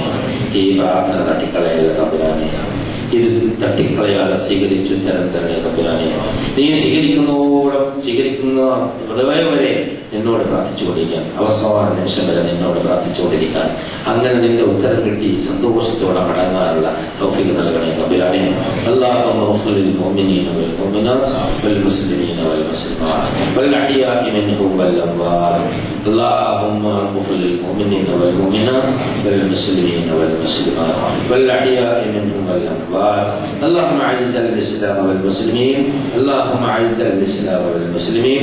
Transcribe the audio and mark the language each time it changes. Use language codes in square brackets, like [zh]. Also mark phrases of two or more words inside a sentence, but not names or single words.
[ml] ഈ പ്രാർത്ഥന തട്ടിക്കളയല്ല തമ്പുരാനെ. ഇത് തട്ടിക്കളയാതെ സ്വീകരിച്ചു തരണേ തമ്പുരാനെ. നീ സ്വീകരിക്കുന്ന വരെ നിന്നോട് പ്രാർത്ഥിച്ചുകൊണ്ടിരിക്കാൻ, അവസാന നിമിഷം വരെ നിന്നോട് പ്രാർത്ഥിച്ചുകൊണ്ടിരിക്കാൻ, അങ്ങനെ നിന്റെ ഉത്തരം കിട്ടി സന്തോഷത്തോടെ മടങ്ങാനുള്ള തൗഫീഖ് നൽകണേ തമ്പുരാനെ. [ar] اللهم اغفر للمؤمنين والمؤمنات والمسلمين والمسلمات والأحياء منهم والأموات. اللهم اغفر للمؤمنين والمؤمنات والمسلمين والمسلمات والأحياء منهم والأموات. اللهم أعز الإسلام والمسلمين. اللهم أعز الإسلام والمسلمين.